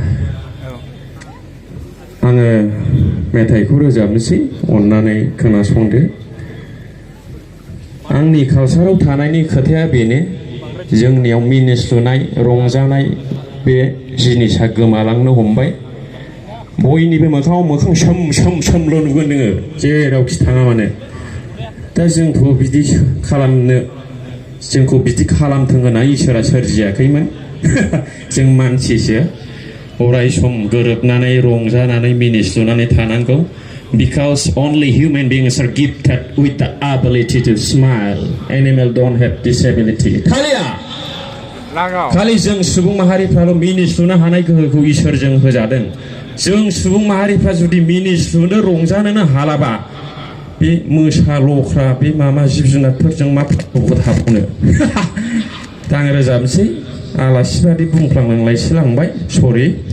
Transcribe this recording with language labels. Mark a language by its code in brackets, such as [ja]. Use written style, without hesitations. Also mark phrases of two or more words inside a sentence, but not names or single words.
[brx] आङो मेथाइखौ रोजाबनोसै अननानै खोनासंदो आंनि कालसाराव थानायनि खोथाया बेनो जोंनियाव मिनिस्लुनाय रंजानाय बे जिनिसा गोमालांनो हमबाय बयनिबो मोखाङाव मोखां सोम सोम सोमल' नुगोन नोङो जेरावखि थाङा मानो दा जोंखौ बिदि खालामथों होनना इसोरा सोरजियाखैमोन जों मानसिसो अराय सम गोरोबनानै रंजानानै मिनिस्लुनानै थानांगौ [en] because only human beings are gifted with the ability to smile animal don't have this ability [brx] खालि जों सुबुं माहारिफ्राल' मिनिस्लुनो हानाय गोहोखौ इसोरजों होजादों जों सुबुं माहारिफ्रा जुदि मिनिस्लुनो रंजानोनो हालाबा बे मोसा लख्रा बे मामा जिब जुनारफोरजों मा हाबनो दा आं रोजाबनोसै आलासि बादि बुंफ्लांलांलायसो लांबाय सरि